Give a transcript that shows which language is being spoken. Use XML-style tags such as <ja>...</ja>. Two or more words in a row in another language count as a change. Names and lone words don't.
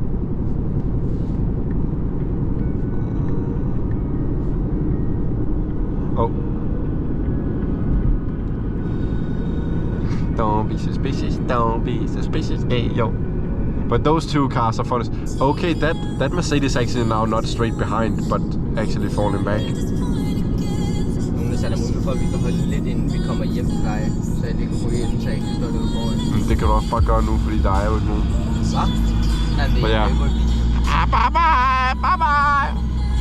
<en>Oh. Don't be suspicious, don't be suspicious, hey yo. But those two cars are funny. Okay, that Mercedes actually now not straight behind, but actually falling back.</en> <da>Så er der mulighed for, at vi kan holde lidt inden vi kommer hjem til dig. Så jeg lige kan ryge ind, så jeg kan stå derude foran. Men det kan du også bare gøre nu, fordi der er jo ikke nogen. Hvad? Nej, det er ikke godt lide. Bye.</da>